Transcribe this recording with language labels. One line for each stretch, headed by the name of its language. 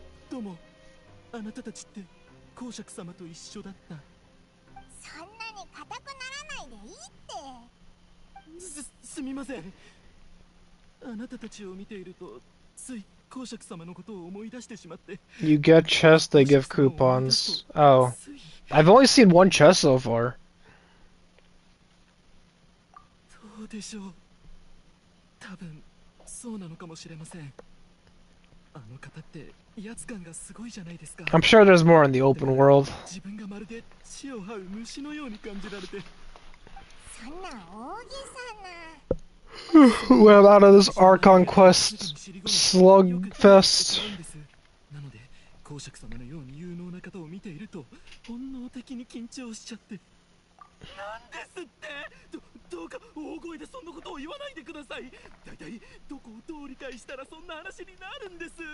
Japanese: Domo, あなたたちって公爵様と一緒だった。そんなに硬くならないでいいって。すみません。あなたたちを見ているとつい公爵様のことを思い出してしまって。
English: You get chests, they give coupons. Oh. I've only seen one chest so far.
Japanese: そうでしょう。多分そうなのかもしれません。あの方って威圧感がすごいじゃないですか。
English: I'm sure there's more in the open world.
Japanese: 自分がまるで血を這う虫のように感じられて。そんな大げさな。
English: Well, out of this Archon quest slugfest.
Japanese: なので公爵様のように有能な方を見ていると本能的に緊張しちゃって。なんですって。どうか大声でそんなことを言わないでください。だいたいどこをどう理解したらそんな話になるんです。